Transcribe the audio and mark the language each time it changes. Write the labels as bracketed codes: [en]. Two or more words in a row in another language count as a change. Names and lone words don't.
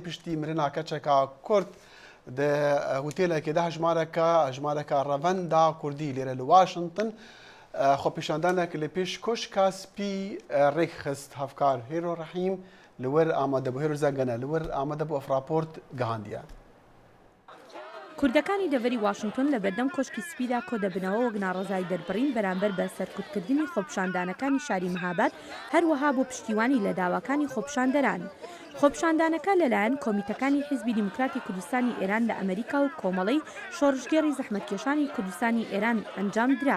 [ku] piştî mirina keçeka Kurd di hotelekê de hejmareka revenda Kurdî lêre li Washington xwepêşandanek li pêş koşka spî rêk xist hevkar Hêro Rehîm li wir amadebû Hêro Zegene li wir amadebû ev raport gihandiye [ckb] کوردەکانی دەڤەری واشنگتن لە بەردەم کۆشکی سپیدا کۆ دەبنەوە وەک ناڕەزای دەربڕین بەرامبەر بە سەرکوتکردنی خۆپیشاندانەکانی شاری مەهاباد هەروەها بۆ پشتیوانی لە داواکانی خۆپیشاندەران. خۆپیشاندانەکە لەلایەن کۆمیتەکانی حیزبی دیموکراتی کوردستانی ئێران لە ئەمریکا و کۆمەڵەی شۆڕژگێڕی زەحمەتکێشانی کوردستانی ئێران ئەنجام درا.